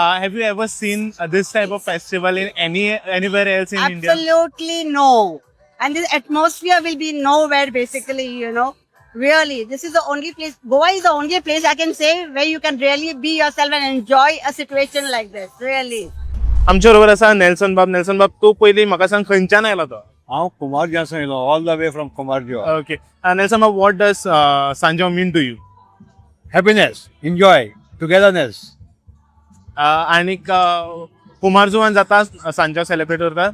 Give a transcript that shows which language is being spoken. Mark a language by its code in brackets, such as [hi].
[en] Have you ever seen this type of festival in anywhere else in India? Absolutely no. And this atmosphere will be nowhere, basically, Really, this is the only place, Goa is the only place I can say where you can really be yourself and enjoy a situation like this, really. [gom] आमच्या बरोबर असा Nelson बाब तू पयली म्हाका सांग खंयच्यान आयला तो? हांव कुमारजुंसान येयलो [en] all the way from [gom] कुमारजुं. [en] Okay. Nelson Bob, what does Sanjao mean to you? Happiness, enjoy, togetherness. [gom] आणि कुमारजुवान जाता सांजो सेलिब्रेट करता?